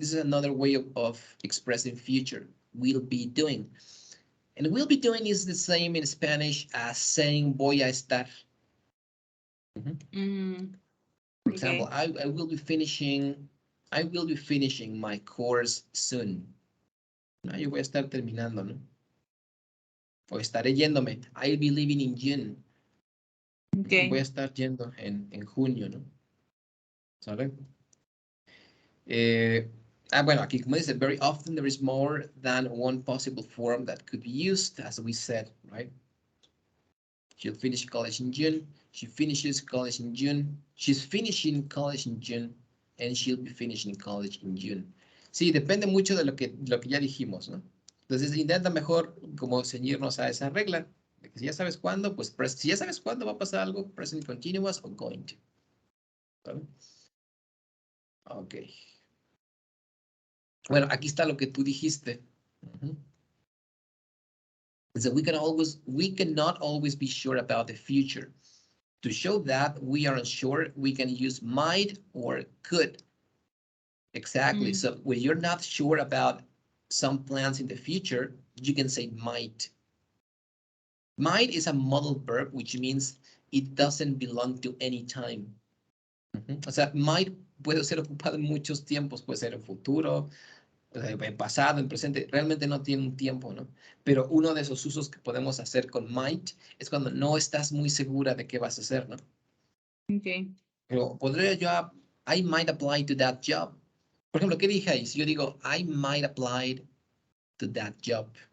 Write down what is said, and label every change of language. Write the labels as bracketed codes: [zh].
[en] This is another way of expressing future, will be doing. And will be doing is the same in Spanish as saying [es] voy a estar. [en] For example, Okay. I will be finishing my course soon. [es] No, yo voy a estar terminando, ¿no? O estaré yéndome. [en] I'll be leaving in June. Okay. [es] Voy a estar yendo en junio, ¿no? ¿Saben? Bueno, aquí como dice, [en] very often there is more than one possible form that could be used, as we said, right? She'll finish college in June. She finishes college in June. She's finishing college in June. And she'll be finishing college in June. [es] Sí, depende mucho de lo que ya dijimos, ¿no? Entonces, intenta mejor como ceñirnos a esa regla. De que si ya sabes cuándo, pues si ya sabes cuándo va a pasar algo, present continuous o going to. ¿Vale? Ok. Bueno, aquí está lo que tú dijiste. [en] So we cannot always be sure about the future. To show that we are unsure, we can use might or could. Exactly. So when you're not sure about some plans in the future, you can say might. Might is a modal verb, which means it doesn't belong to any time. [es] O sea, might puede ser ocupado en muchos tiempos, puede ser en futuro, en pasado, en presente, realmente no tiene un tiempo, ¿no? Pero uno de esos usos que podemos hacer con might es cuando no estás muy segura de qué vas a hacer, ¿no? Okay. Pero podría yo, [en] I might apply to that job. [es] Por ejemplo, ¿qué dije ahí? Si yo digo, I might apply to that job.